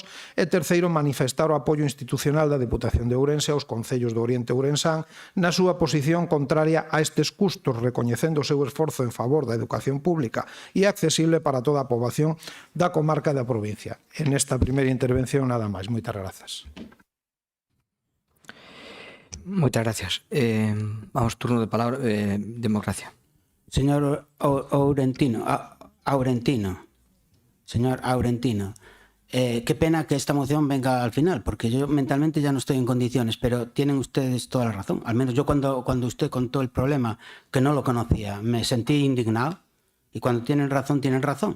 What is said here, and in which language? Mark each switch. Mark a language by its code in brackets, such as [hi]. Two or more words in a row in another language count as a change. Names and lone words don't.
[gl] E terceiro, manifestar o apoio institucional da Deputación de Ourense aos concellos do Oriente Ourensán na súa posición contraria a estes custos, recoñecendo o seu esforzo en favor da educación pública e accesible para toda a poboación da comarca da provincia. En esta primeira intervención, nada máis. Moitas grazas. Moitas gracias. [es] Vamos, turno de palabra, democracia. Señor Aurentino, señor Aurentino, qué pena que esta moción venga al final, porque yo mentalmente ya no estoy en condiciones, pero tienen ustedes toda la razón. Al menos yo cuando usted contó el problema, que no lo conocía, me sentí indignado, y cuando tienen razón, tienen razón.